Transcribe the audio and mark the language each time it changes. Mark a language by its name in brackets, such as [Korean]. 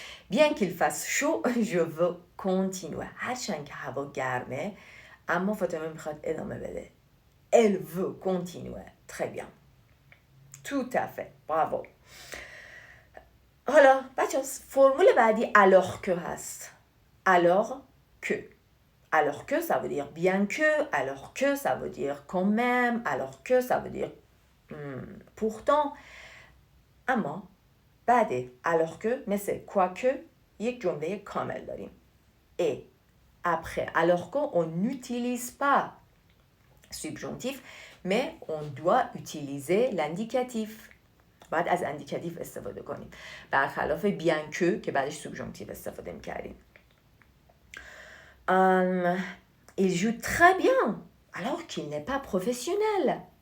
[French] bien qu'il fasse chaud je veux continuer. [Persian] هرچند که هوا گرمه اما فاطمه میخواد ادامه بده. [French] elle veut continuer. très bien. tout à fait. bravo. [Persian] حالا بچه فرمول بعدی alors que هست. [French] alors que ça veut dire bien que, alors que ça veut dire quand même, alors que ça veut dire pourtant. [Persian] اما بعد alors que مثل quoique یک جمله کامل داریم. [French] et après alors que on n'utilise pas subjonctif mais on doit utiliser l'indicatif. [Persian] باید از اندیکاتیف استفاده کنیم برخلاف bien que که بعدش سوبژانتیو استفاده می‌کردیم. [French] il joue très bien alors qu'il n'est pas professionnel.